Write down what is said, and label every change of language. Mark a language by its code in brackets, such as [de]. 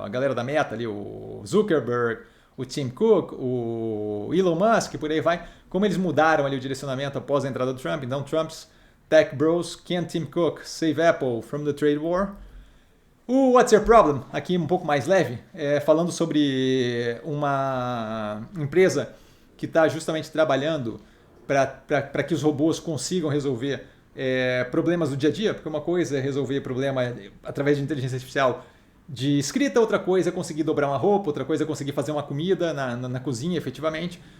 [pt] A galera da Meta ali, o Zuckerberg, o Tim Cook, o Elon Musk, por aí vai, como eles mudaram ali o direcionamento após a entrada do Trump. [en] Então, Trump's Tech Bros, can Tim Cook save Apple from the trade war? [pt] O What's Your Problem, aqui um pouco mais leve, falando sobre uma empresa que está justamente trabalhando para que os robôs consigam resolver problemas do dia a dia, porque uma coisa é resolver problema através de inteligência artificial de escrita, outra coisa é conseguir dobrar uma roupa, outra coisa é conseguir fazer uma comida na cozinha efetivamente.